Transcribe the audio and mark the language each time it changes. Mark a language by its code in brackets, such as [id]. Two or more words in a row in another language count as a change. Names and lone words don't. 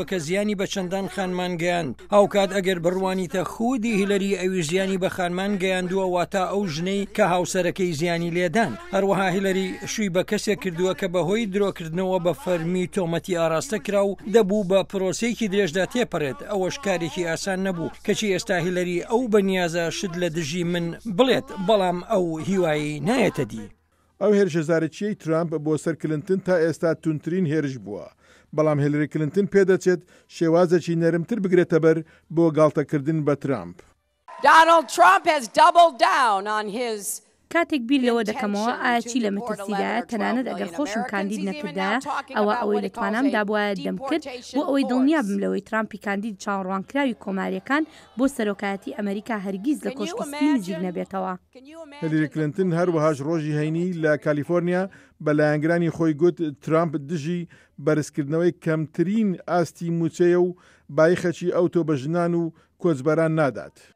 [ckb] کە زیانی بە چەندان خانمان گەیاند هاوکات ئەگەر بڕوانیتە خودی هیلەری ئەوی زیانی بە خانمان گەیاندووە واتە ئەو ژنەی کە هاوسەرەکەی زیانی لێدان هەروەها هیلەری شووی بە کەسێک کردووە کە بەهۆی درۆکردنەوە بە فەرمی تۆمەتی ئاراستە کرا و دەبوو بە پرۆسەیەکی درێژدا تێپەڕێت ئەوەش کارێکی ئاسان نەبوو کەچی ئێستا هیلەری ئەو بەنیازە شت لە دژی من بڵێت بەڵام ئەو هیوایی نایەتە دی. ئەو هێرشەزارەتچیەی ترامپ بۆ سەر کلنتن تا ئێستا تونترین هێرش بووە بەڵام هێلری کلنتن پێدەچێت شێوازێکی نەرمتر بگرێتە بەر بۆ گاڵتەکردن بە ترامپ. [en] Donald Trump has doubled down on his [ckb] کاتێک بیر لەوە دەکەمەوە ئایا چی لە مەترسیدایە تەنانەت ئەگەر خۆشم کاندید نەکردایە ئەوەی لە توانام دابواە دەمکرد بۆ ئەوەی دڵنیا بم لەوەی ترامپی کاندید چاوەڕوانکراوی کۆماریەکان بۆ سەرۆکایەتی ئەمریکا هەرگیز لە کۆشکسپی نزیک نەبێتەوە. هیلاری کلینتن هەروەهاش ڕۆژی هەینی لە کالیفۆرنیا بە لایەنگرانی خۆی گوت ترامپ دژی بەرزکردنەوەی کەمترین ئاستی موچەیە و بایخەکی ئەوتۆ بە ژنان و کۆچبەران نادات.